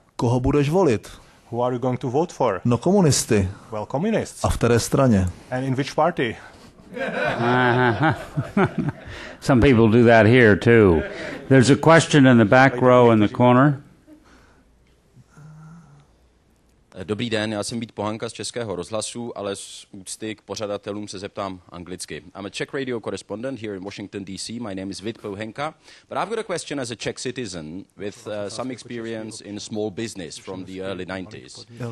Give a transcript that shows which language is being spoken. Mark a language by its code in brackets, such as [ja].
[cs] Koho budeš volit? [en] Who are you going to vote for? [cs] No komunisty. [en] Well, communists. [cs] A v které straně? [en] And in which party? Some people do that here too. There's a question in the back row in the corner. [cs] Dobrý den, já jsem Vít Pohanka z Českého rozhlasu, ale z úcty k pořadatelům se zeptám anglicky. [en] I'm a Czech radio correspondent here in Washington, D.C. My name is Vít Pohanka, but I've got a question as a Czech citizen with some experience in small business from the early 90s.